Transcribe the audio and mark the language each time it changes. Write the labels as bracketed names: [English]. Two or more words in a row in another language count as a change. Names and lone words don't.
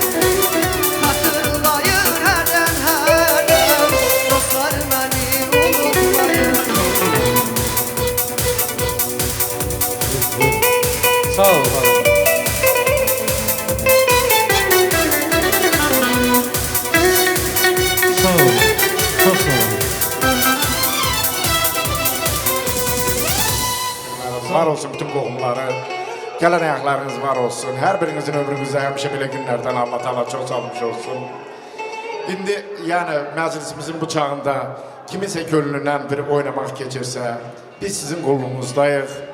[Turkish] Hatırlayın herden herden, dostlar beni unutmayın. [Azerbaijani] Sağ ol abi. Sağ ol. Çok sağ ol. Var olsun bütün qohumları. Gələn ayaqlarınız var olsun. Hər birinizin ömrünüzdə həmişə belə günlərdən Allah Taala çox salmış olsun. İndi yəni məclisimizin bu çağında kiminsə könlündən bir oynamaq keçirsə, biz sizin qulluğunuzdayıq.